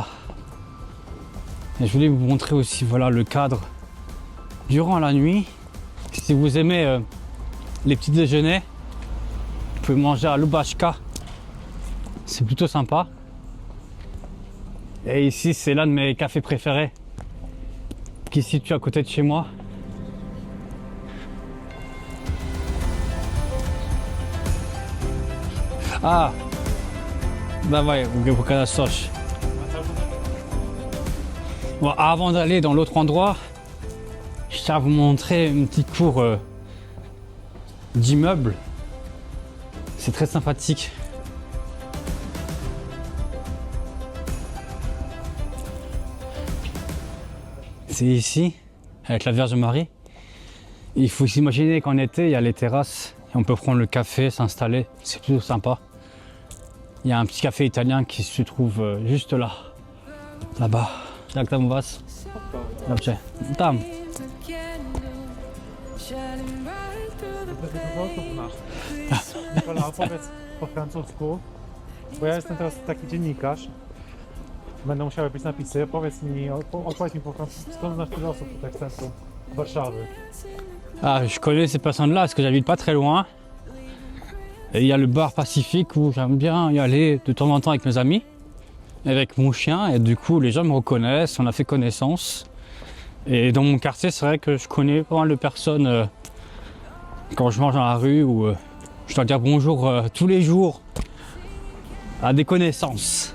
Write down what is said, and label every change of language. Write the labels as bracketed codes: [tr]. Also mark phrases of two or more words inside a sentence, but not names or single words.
[fr] Et je voulais vous montrer aussi, voilà, le cadre durant la nuit. Si vous aimez les petits déjeuners, vous pouvez manger à Lubashka. C'est plutôt sympa. Et ici, c'est l'un de mes cafés préférés qui se situe à côté de chez moi. [pl] Ah, dawaj, mogę pokazać coś. [fr] Bon, avant d'aller dans l'autre endroit, je tiens à vous montrer une petite cour d'immeubles. C'est très sympathique. C'est ici, avec la Vierge Marie. Il faut s'imaginer qu'en été, il y a les terrasses et on peut prendre le café, s'installer. C'est plutôt sympa. Il y a un petit café italien qui se trouve juste là, là-bas. [pl] Jak tam u was? Dobrze. Tam. Nikola, opowiedz po francusku, bo ja jestem teraz taki dziennikarz. Będą musiały być napisy. Opowiedz mi po francusku, skąd znasz tyle osób tutaj w centrum Warszawy? [fr] Ah, je connais ces personnes-là parce que j'habite pas très loin. Et il y a le bar Pacifique où j'aime bien y aller de temps en temps avec mes amis, avec mon chien, et du coup les gens me reconnaissent, on a fait connaissance. Et dans mon quartier, c'est vrai que je connais pas mal de personnes quand je mange dans la rue ou je dois dire bonjour tous les jours à des connaissances.